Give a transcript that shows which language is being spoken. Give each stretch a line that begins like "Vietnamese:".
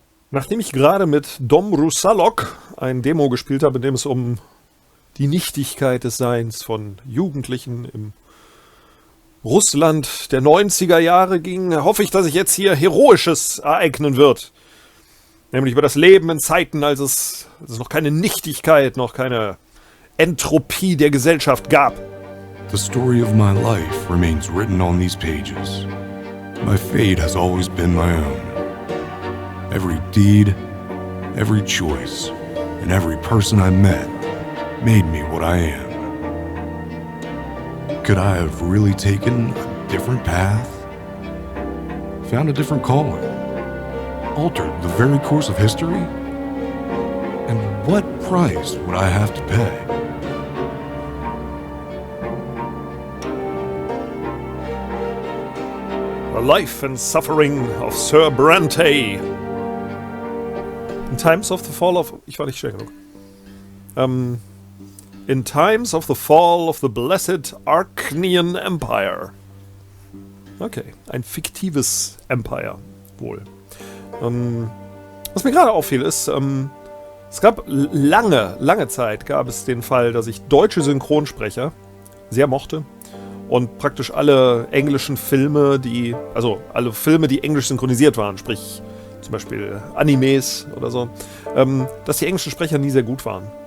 German: Nachdem ich gerade mit Dom Russalok ein Demo gespielt habe, in dem es um die Nichtigkeit des Seins von Jugendlichen im Russland der 90er Jahre ging, hoffe ich, dass sich jetzt hier Heroisches ereignen wird. Nämlich über das Leben in Zeiten, als es noch keine Nichtigkeit, noch keine Entropie der Gesellschaft gab.
English: The story of my life remains written on these pages. My fate has always been my own. Every deed, every choice, and every person I met made me what I am. Could I have really taken a different path? Found a different calling? Altered the very course of history? And what price would I have to pay? The Life and Suffering of Sir BRANTE. In times of the fall of...
German: Ich war nicht schnell genug.
English: In times of the fall of the blessed Archnean Empire.
German: Okay, ein fiktives Empire, wohl. Was mir gerade auffiel ist, es gab lange Zeit gab es den Fall, dass ich deutsche Synchronsprecher sehr mochte und praktisch alle englischen Filme, also alle Filme, die englisch synchronisiert waren, sprich zum Beispiel Animes oder so, dass die englischen Sprecher nie sehr gut waren.